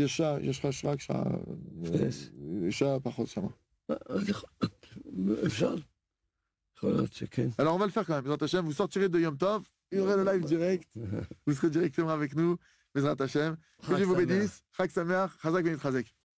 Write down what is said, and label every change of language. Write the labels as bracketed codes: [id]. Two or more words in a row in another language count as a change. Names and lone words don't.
[he] יש שעה, יש לך רק שעה, שעה פחות שמה. אפשר. יכול להיות שכן. [fr] Alors on va le faire quand même, [he] בעזרת השם, [fr] vous sortirez de Yom Tov, il y aura le live direct, vous serez directement avec nous, [he] בעזרת השם. [fr] Que Dieu vous bénisse, [he] חג שמח, חזק ונתחזק.